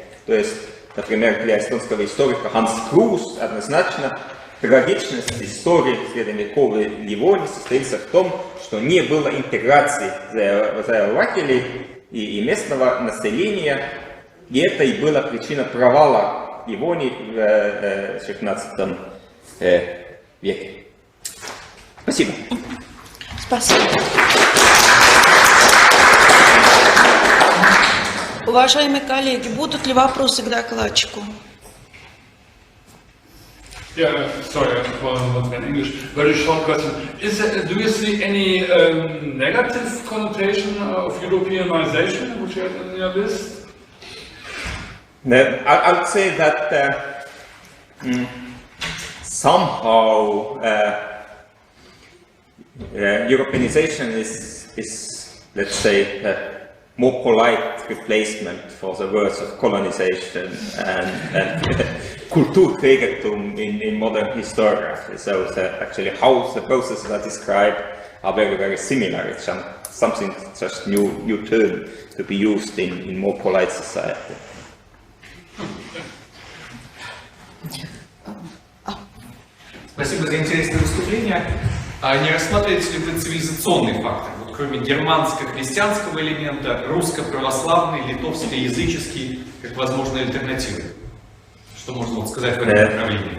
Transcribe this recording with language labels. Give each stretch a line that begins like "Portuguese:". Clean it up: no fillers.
Russian: То есть, например, для эстонского историка Ханс Круус однозначно трагичность истории средневековой Ливонии состоится в том, что не было интеграции завоевателей и местного населения, и это и была причина провала Ливонии в XVI веке. Спасибо. Спасибо. Уважаемые коллеги, будут ли вопросы к докладчику?
English: Yeah, sorry, was in English. Very short question. Do you see any negative connotation of Europeanization, which you had in your list? I would say that somehow Europeanization is, let's say, a more polite replacement for the words of colonization and Kulturträgertum in modern historiography. So actually how the processes are described are very, very similar. It's something just new term to be used in more polite society.
Russian: Спасибо за интересное выступление. А не рассматриваете ли вы цивилизационный фактор? Вот кроме германско-христианского элемента, русско-православный, литовско-языческий, как возможные альтернативы? Что можно вот сказать в этом направлении?